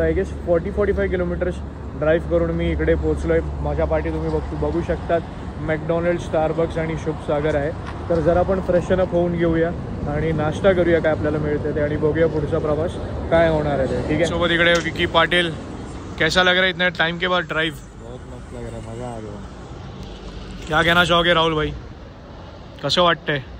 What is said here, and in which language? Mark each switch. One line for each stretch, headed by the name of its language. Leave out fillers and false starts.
English: I guess
Marathi: 40-45 kilometres drive करून मी इकडे पोचलो आहे. माझ्या पाठी तुम्ही बघू शकतात मॅकडॉनल्ड, स्टारबक्स आणि शुभसागर आहे. तर जरा आपण फ्रेशन अप होऊन घेऊया आणि नाश्ता करूया काय आपल्याला मिळते ते, आणि बघूया पुढचा प्रवास काय होणार आहे ते. ठीक आहे. सोबत इकडे विकी पाटिल.
Hindi: कैसा लग रहा है इतने टाइम के बाद ड्राइव? बहुत मस्त लग रहा है, मज़ा आ गया. क्या कहना चाहोगे राहुल भाई,
Marathi: कसं वाटतंय?